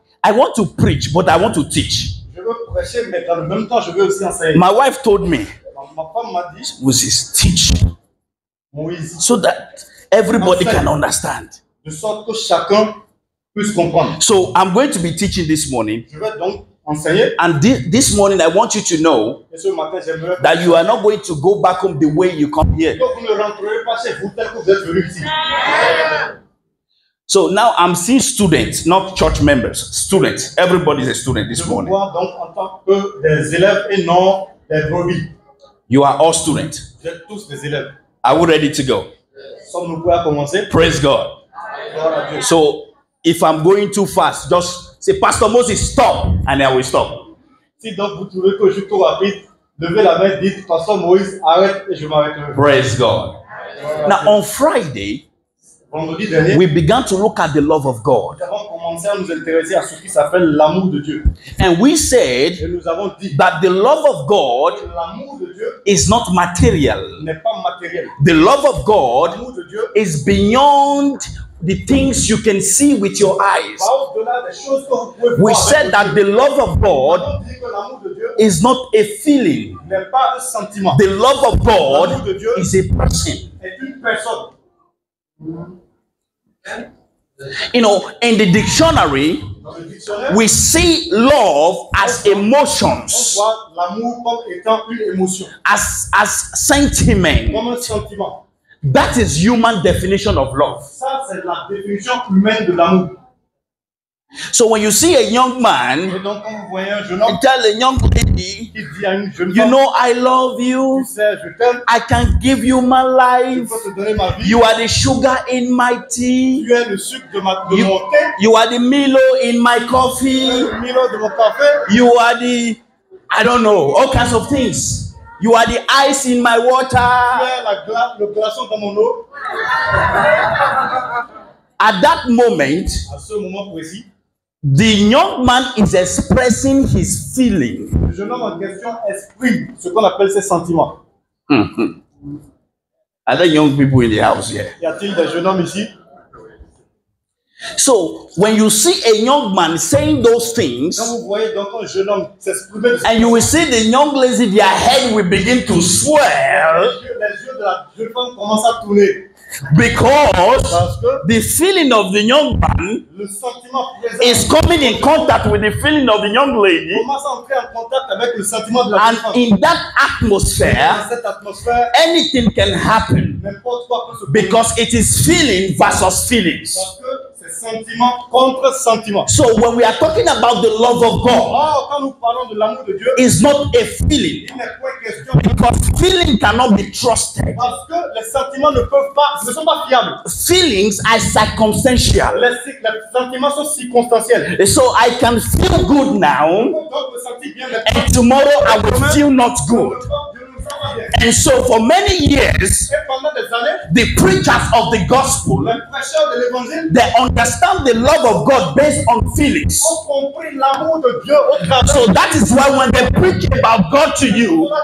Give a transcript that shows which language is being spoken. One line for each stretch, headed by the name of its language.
English: I want to preach, but I want to teach.
French: je veux prêcher, mais dans le même temps, je veux aussi enseigner.
English: My wife told me,
French: Ma femme m'a dit,
English: Moses, teach
French: Moïse,
English: so that everybody can understand.
French: de sorte que chacun puisse comprendre.
English: So I'm going to be teaching this morning.
French: Je vais donc enseigner.
English: And this morning, I want you to know
French: Et ce matin, j'aimerais
English: that you are not going to go back home the way you come here.
French: que vous ne rentrerez pas chez vous tel que vous êtes venus ici.
English: So now I'm seeing students, not church members. Students. Everybody's a student this
French: Je vous
English: morning.
French: vois donc en tant que des élèves et non des brebis.
English: You are all students.
French: Vous êtes tous des élèves.
English: Are we ready to go?
French: Sommes-nous prêts à commencer?
English: Praise God.
French: Gloire à Dieu.
English: So if I'm going too fast, just say, Pastor Moses, stop, and I will stop.
French: Si donc vous trouvez que je suis trop rapide, levez la main, dites, Pasteur Moïse, arrête et je m'arrêterai.
English: Praise God. Now on Friday,
French: Vendredi dernier,
English: we began to look at the love of God.
French: nous avons commencé à nous intéresser à ce qui s'appelle l'amour de Dieu.
English: And we said
French: Et nous avons dit
English: that the love of God
French: que l'amour de Dieu
English: is not material.
French: n'est pas matériel.
English: The love of God
French: L'amour de Dieu
English: is beyond the things you can see with your eyes.
French: va au-delà des choses que vous pouvez
English: We
French: voir.
English: said that the love of
French: Nous
English: God
French: avons dit que l'amour de Dieu
English: is not a feeling.
French: n'est pas un sentiment.
English: The love of
French: L'amour
English: God
French: de Dieu
English: is a person.
French: est une personne.
English: You know, in the dictionary,
French: Dans le dictionnaire,
English: we see love as
French: on
English: emotions,
French: voit l'amour comme étant une émotion,
English: as sentiment.
French: comme un sentiment.
English: That is human definition of love.
French: Ça, c'est la définition humaine de l'amour.
English: So when you see a young
French: Et
English: man
French: donc, quand vous voyez un jeune homme
English: tell a young lady,
French: qui dit à une jeune
English: you
French: femme,
English: know, I love you,
French: tu sais, je t'aime,
English: I can give you my
French: je
English: life,
French: peux te donner ma vie,
English: you are the sugar in my tea,
French: tu es le sucre de mon thé,
English: you are the Milo in my coffee,
French: tu es le Milo de mon café,
English: you are the, I don't know, all kinds of things. You are the ice in my
French: tu
English: water.
French: es la glace, le glaçon dans mon eau.
English: At that moment,
French: À ce moment précis,
English: the young man is expressing his feeling.
French: le jeune homme en question exprime ce qu'on appelle ses sentiments.
English: Are there young people in the house here?
French: Y a-t-il des jeunes hommes ici?
English: So when you see a young man saying those things,
French: Quand vous voyez donc un jeune homme s'exprimer de
English: and you will see the young lady, their head will begin to swell
French: les yeux de la jeune femme commencent à tourner.
English: because
French: Parce que
English: the feeling of the young man
French: le sentiment présent
English: is coming in contact with the feeling of the young lady,
French: commence à entrer en contact avec le sentiment de la
English: and
French: jeune femme.
English: in that atmosphere,
French: Dans cette atmosphère,
English: anything can happen
French: n'importe quoi peut se produire.
English: because it is feeling versus feelings.
French: Parce que c'est sentiment contre sentiment.
English: So when we are talking about the love of God,
French: Or, quand nous parlons de l'amour de Dieu,
English: it's not a feeling
French: il n'est point question
English: because feeling cannot be trusted.
French: parce que les sentiments ne sont pas fiables.
English: Feelings are circumstantial.
French: Les sentiments sont circonstanciels.
English: So I can feel good now,
French: Donc, me sentir bien maintenant.
English: and tomorrow I will feel not good.
French: Je ne me sens pas bien.
English: And so for many years,
French: Et pendant des années,
English: the preachers of the gospel,
French: les prêcheurs de l'évangile
English: they understand the love of God based on feelings.
French: ont compris l'amour de Dieu au travers.
English: So that is why when they preach about God to you,